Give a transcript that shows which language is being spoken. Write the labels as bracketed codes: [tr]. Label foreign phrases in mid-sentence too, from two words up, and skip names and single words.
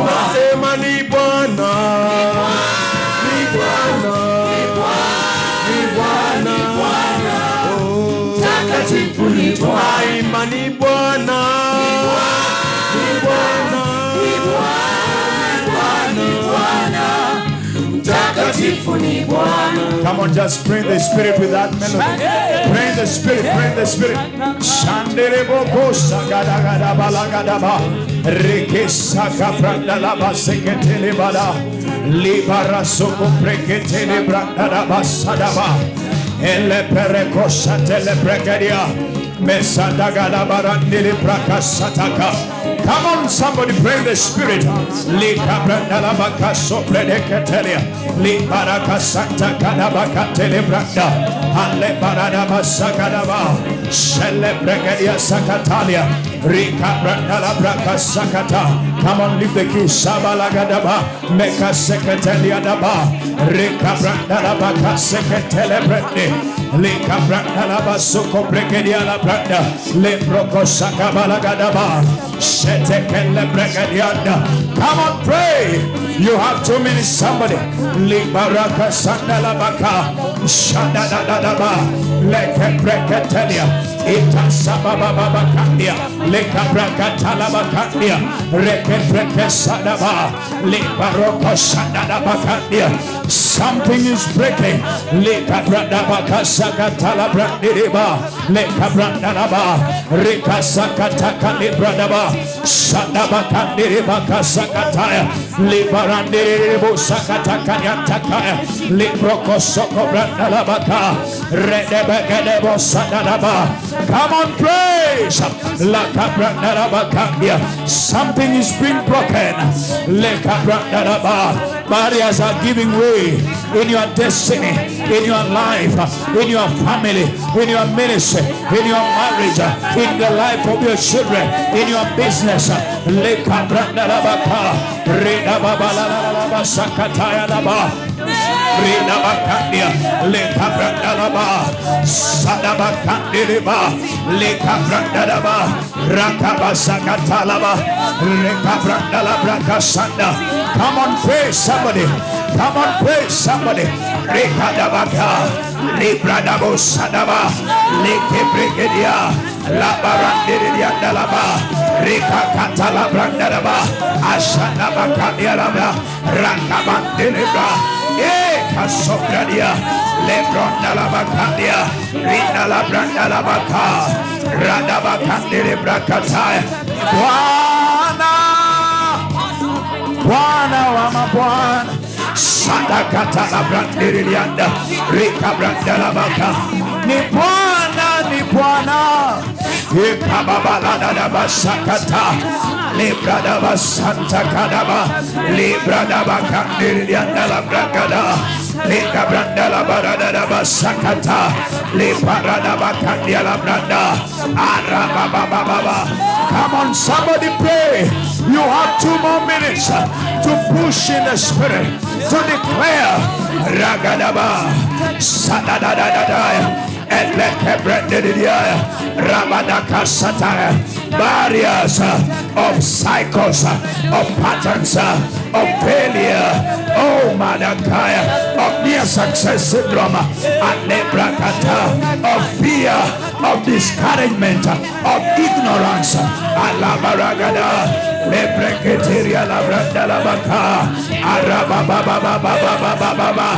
[sw] tunasema ni Bwana, ni Bwana, ni Bwana, Mtakatifu ni Bwana. tunaimba ni Bwana, ni Bwana, Mtakatifu ni Bwana. [en] Come on, just pray in the spirit with that melody. Pray in the spirit, pray in the spirit. Shandere boko sagadagada balagadaba. Rekesa kaprandalaba seketele bala. Libara soko preketele brandalaba sadaba. Ele pereko satele prekedia. Mesadagada barandele prakasataka. Come on, somebody pray in the spirit. Lika brandala baka sopredeketelia. Libaraka santa kadabaka telebranda. Ale barada basakadaba. Shele bregedia sakatalia. Rika brandala braka sakata. Come on, lift the key. Sabalagadaba. Meka seketelia daba. Rika brandala baka seketele brande. Lika brandala basoko bregedia la branda. Lebroko sakabalagadaba. Come on, pray. You have 2 minutes, somebody. Libaraka sandalabaka. Shadadadaba. Leke breketelia. Ita sabababa kandia. Leka brakatalaba kandia. Reke breke sadaba. Libaroko sadadaba kandia. Something is breaking. Leka bradabaka sakatala brandiriba. Leka brandalaba. Rika sakataka libradaba. Sadaba kandiriba kasakataya. Libarandiribu sakataka takaya. Libroko soko brandalabaka. Redebegedebo sadadaba. Come on, praise. Laka brandalaba. Something is being broken. Leka brandalaba. Barriers are giving way in your destiny, in your life, in your family, in your ministry, in your marriage, in the life of your children, in your business. Leka brandalabaka. Reda babalalaba sakataya laba. Reda bakandia. Leka brandalaba. Sadaba kandiriba. Leka brandalaba. Rakaba sakatalaba. Leka brandalabra sanda. Come on, pray somebody. Come on, pray somebody. Reka dabaka. Libradabo sadaba. Leke brigedia. Labarandiria dalaba. Reka katala brandalaba. Ashanaba kandialaba. Rakabandelibra. Kasobradia. Lebrondalaba kandia. Rinala brandalabaka. Radaba kandelibra kataya. [sw] Bwana wa mabwana. Sadakata la brandirianda. Rika brandalabaka. Ni Bwana, ni Bwana. Ikababala da basakata. Libra da basanta kadaba. Libra da bakandirianda la bragada. Lika branda la barada la basakata. Le barada bakandia la branda. Araba baba baba. [en] Come on, somebody pray. You have 2 more minutes to push in the spirit, to declare Ragadaba Sadadadadaya barriers of cycles, of patterns, of failure, oh Madakaya, of near success syndrome, of fear, of discouragement, of ignorance, Alabaragada, Lebreketeria Labranda Labaka, Arababababababababa.